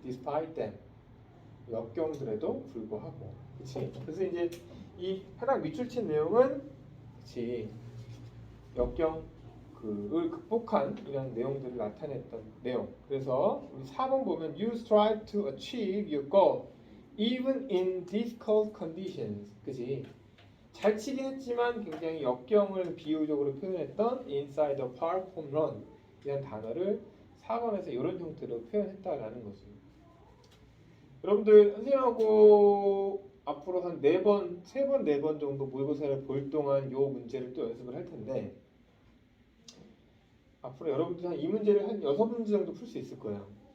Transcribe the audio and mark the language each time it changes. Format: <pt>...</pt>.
<en>Despite them</en> <ko>역경들에도 불구하고, 그렇지? 그래서 이제 이 해당 밑줄 친 내용은, 그렇지? 역경을 극복한 이런 내용들을 나타냈던 내용. 그래서 우리 4번 보면</ko> <en>You strive to achieve your goal even in difficult conditions.</en> <ko>그지? 잘 치긴 했지만 굉장히 역경을 비유적으로 표현했던</ko> <en>inside the park home run</en> <ko>이런 단어를 4번에서 이런 형태로 표현했다라는 거죠. 여러분들 선생님하고 앞으로 한 4번, 3번, 4번 정도 모의고사를 볼 동안 이 문제를 또 연습을 할 텐데 앞으로 여러분들이 한 이 문제를 한 6문제 정도 풀 수 있을 거예요.</ko>